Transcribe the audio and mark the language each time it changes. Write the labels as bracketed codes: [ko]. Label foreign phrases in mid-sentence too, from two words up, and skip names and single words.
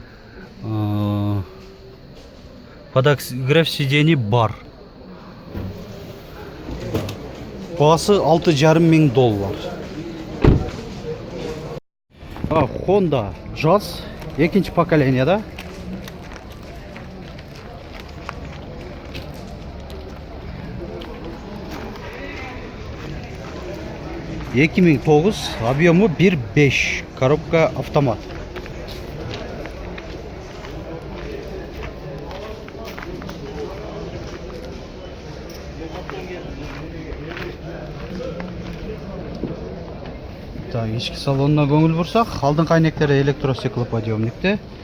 [ru] Подогрев сидений бар. [ky] Бағасы $6,500. Honda Jazz екінші поколенияда. Эки миң тогуз, [ru] объемы 1.5, коробка автомат. [ky] Так, ички салонуна көңүл бурсак, алдыңкы айнектери электростеклоподъемникте.